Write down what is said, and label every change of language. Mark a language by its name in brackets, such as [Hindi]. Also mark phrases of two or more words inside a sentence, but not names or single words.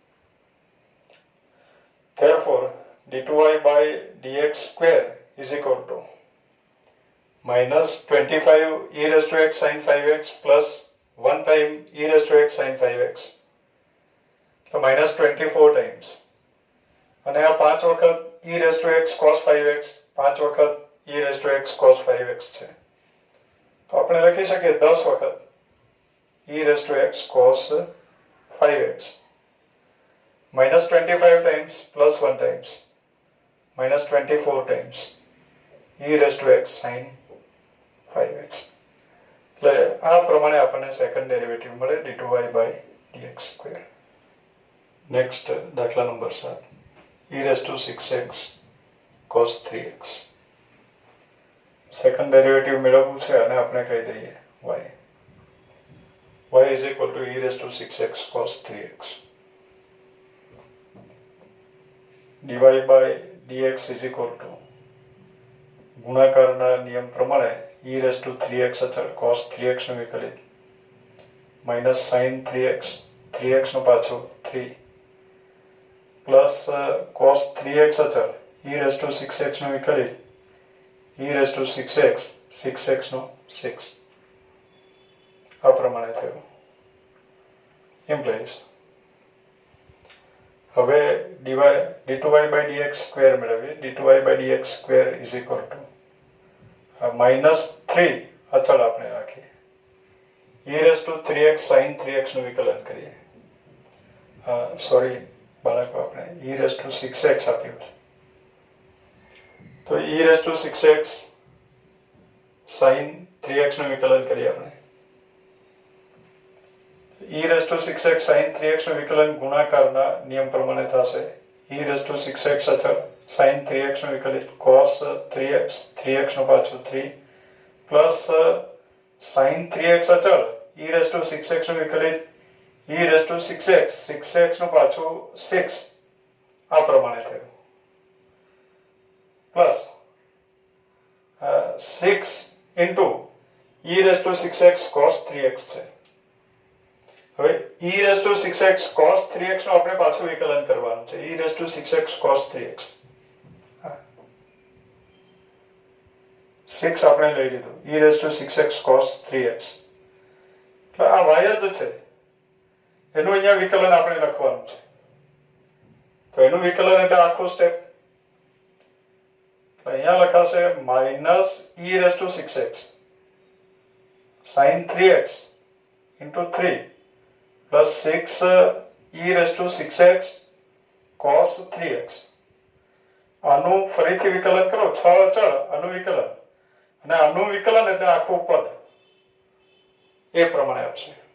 [English] Therefore, d2y by dx square is equal to minus 25 e raised to x sin 5x plus 1 time e raised to x sin 5x. So minus 24 times. [Gujarati] અને આ 5 વખત [English] e raised to x cos 5x [Gujarati] 5 વખત [English] e raised to x cos 5x [Gujarati] છે. તો આપણે લખી શકીએ 10 વખત [English] e raised to x cos 5x minus 25 times plus 1 times minus 24 times e raised to x sin 5x. [Gujarati] એટલે આ પ્રમાણે આપણને [English] second derivative [Gujarati] મળે [English] d2y by dx square. [Gujarati] નેક્સ્ટ દાખલા નંબર 7 [English] e raised to 6x cos 3x. second derivative [Gujarati] મેળવવું છે અને આપણે કહી દઈએ [English] y is equal to e raised to 6x cos 3x. dy by dx is equal to [Gujarati] ગુણાકારના નિયમ પ્રમાણે [English] e raised to 3x [Gujarati] અચળ [English] cos 3x [Gujarati] નું વિકલિત [English] minus sin 3x 3x [Gujarati] નું પાછું 3 [English] plus cos 3x [Gujarati] અચળ [English] e raised to 6x [Gujarati] નું વિકલિત [English] e raised to 6x 6x [Gujarati] નું 6 આ પ્રમાણે થયું implies હવે [English] d2y by dx square [Gujarati] મેળવીએ [English] d2y by dx square is equal to [Gujarati] -3 અચળ આપણે રાખીએ [English] e raised to 3x sin 3x [Gujarati] નું વિકલન કરીએ સોરી બાળકો આપણે [English] e raised to 6x [Gujarati] આપ્યું છે તો [English] e raised to 6x sin 3x [Gujarati] નું વિકલન કરીએ આપણે [English] e raised to 6x sin 3x [Gujarati] નું વિકલન ગુણાકારના નિયમ પ્રમાણે થશે [English] e raised to 6x [Gujarati] અચળ [English] sin 3x [Gujarati] નું વિકલિત [English] cos 3x 3x [Gujarati] નું પાછું 3 [English] plus sin 3x [Gujarati] અચળ [English] e raised to 6x [Gujarati] નું વિકલિત [English] e raised to 6x 6x [Gujarati] નું પાછું 6 આ પ્રમાણે થયું [English] plus 6 into e raised to 6x cos 3x [Gujarati] છે હવે [English] e raised to 6x cos 3x [Gujarati] નું આપણે પાછું વિકલન કરવાનું છે [English] e raised to 6x cos 3x [Gujarati] 6 આપણે લઈ લીધું [English] e raised to 6x cos 3x [Gujarati] એટલે આ y જ છે એનું અહીંયા વિકલન આપણે લખવાનું છે તો એનું વિકલન એટલે આખું સ્ટેપ અહીંયા લખાશે [English] -e raised to 6x sin 3x into 3 plus 6 e raised to 6x cos 3x [Gujarati] આનું ફરીથી વિકલન કરો 6 અચળ આનું વિકલન અને આનું વિકલન એટલે આખું પદ એ પ્રમાણે આવશે